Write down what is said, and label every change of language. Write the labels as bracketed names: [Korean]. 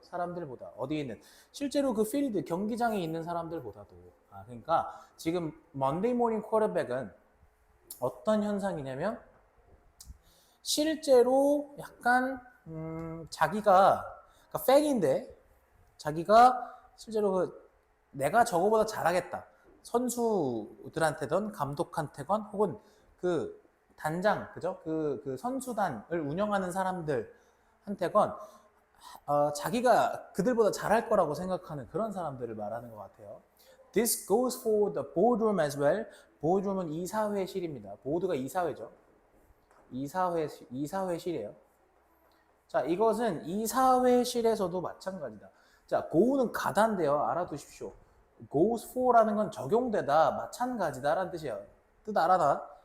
[Korean] 사람들보다 어디에 있는 실제로 그 필드 경기장에 있는 사람들보다도 그러니까 지금 먼데이 모닝 쿼터백은 어떤 현상이냐면 실제로 약간 자기가 그러니까 팩인데 자기가 실제로 내가 저거보다 잘하겠다. 선수들한테든 감독한테건 혹은 그 단장, 그죠? 그 선수단을 운영하는 사람들한테건 자기가 그들보다 잘할 거라고 생각하는 그런 사람들을 말하는 것 같아요. [English] This goes for the boardroom as well. [Korean] boardroom은 이사회실입니다. 보드가 이사회죠. 이사회실이에요. 자, 이것은 이사회실에서도 마찬가지다. 자, go는 가다인데요. 알아두십시오. goes for라는 건 적용되다, 마찬가지다라는 뜻이에요. 뜻 알아나?